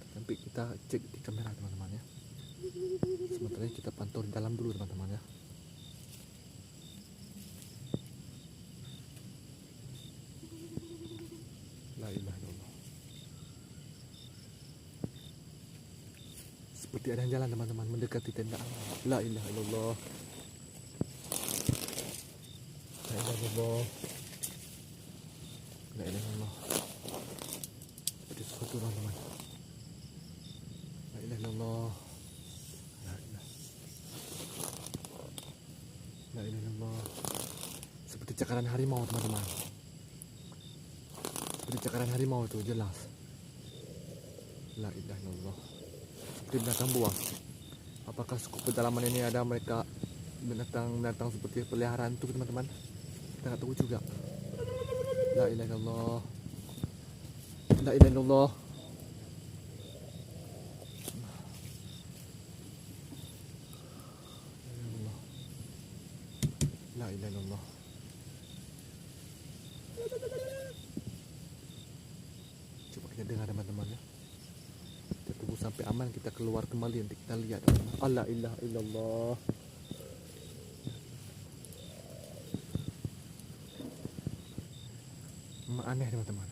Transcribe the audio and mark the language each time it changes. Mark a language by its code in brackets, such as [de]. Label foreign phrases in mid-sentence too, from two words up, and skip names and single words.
[id] Tapi kita cek di kamera teman-teman ya. Sementara kita pantau di dalam dulu teman-teman ya. [ar] لا إله إلا الله. [id] Seperti ada yang jalan teman-teman mendekati tenda. [ar] لا إله إلا الله. لا إله إلا الله. لا إله إلا الله. [id] Seperti sesuatu teman-teman. [ar] لا إله إلا الله. لا إله إلا الله. [id] Seperti cakaran harimau teman-teman. Seperti cakaran harimau itu jelas. [ar] لا إله إلا الله. [id] Seperti binatang buas. Apakah suku pedalaman ini ada mereka binatang seperti peliharaan itu teman-teman? Kita nggak tahu juga. [ar] لا إله إلا الله. لا إله إلا الله. لا إله إلا الله. [id] Coba kita dengar teman-teman ya. Kita tunggu sampai aman, kita keluar kembali nanti kita lihat. [ar] لا إله إلا الله. [id] Memang aneh teman-teman.